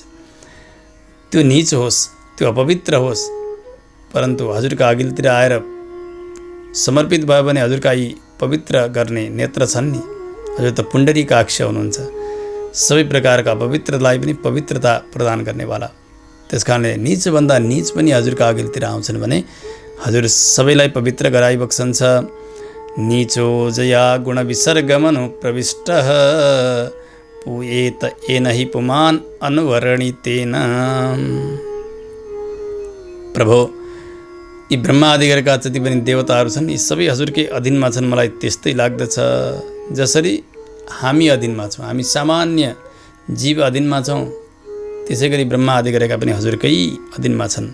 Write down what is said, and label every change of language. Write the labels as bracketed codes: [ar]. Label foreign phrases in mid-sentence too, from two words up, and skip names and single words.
[ne] त्यो नीच होस्, त्यो अपवित्र होस्, परन्तु हजुरका अघिल्तिर आएर समर्पित भयो भने हजुरका यी पवित्र गर्ने नेत्र छन् नि, हजुर त पुण्डरीकाक्ष हुनुहुन्छ, सबै प्रकारका अपवित्रलाई पनि पवित्रता प्रदान गर्नेवाला। त्यसकारणले नीचभन्दा नीच पनि हजुरका अघिल्तिर आउँछन् भने हजुर सबैलाई पवित्र गराइबक्सन्छ। [sa] नीचो जया गुण विसर्गमनु प्रविष्टः पुएत येन हि पुमान् अनुवर्णितेन। [ne] प्रभु, यी ब्रह्मादिगरका जति पनि देवताहरू छन् यी सबै हजुरकै अधीनमा छन्। मलाई त्यस्तै लाग्दछ जसरी हामी अधीनमा छौँ, हामी सामान्य जीव अधीनमा छौँ, त्यसै गरी ब्रह्मा आदिगरका पनि हजुरकै अधीनमा छन्।